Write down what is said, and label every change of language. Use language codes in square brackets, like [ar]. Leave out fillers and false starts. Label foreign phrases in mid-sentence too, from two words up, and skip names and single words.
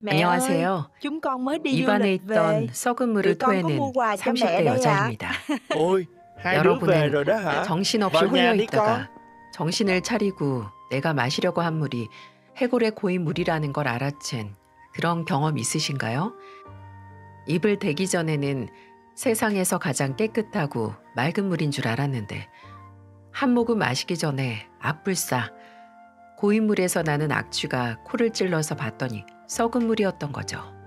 [vi] Mẹ ơi, [ko] 안녕하세요. [vi] chúng con mới đi du [ko] 입안에 [vi] lịch về. [ko] 있던 썩은 [vi] Tụi [ko] 물을 [vi] con có mua [ko] 토해낸 [vi] quà cho mẹ [ko] 30대 [vi] đây ạ. [ko] 여자입니다. [vi] Ôi, hai đứa về [ko] 여러분은 [vi] rồi đó hả? [ko] 정신없이 [vi] Vào nhà [ko] 홀려 [vi] đi con. [ko] 있다가 정신을 차리고 내가 마시려고 한 물이 해골에 고인 물이라는 걸 알아챈 그런 경험 있으신가요? 입을 대기 전에는 세상에서 가장 깨끗하고 맑은 물인 줄 알았는데 한 모금 마시기 전에 악불싸 고인 물에서 나는 악취가 코를 찔러서 봤더니 썩은 물이었던 거죠.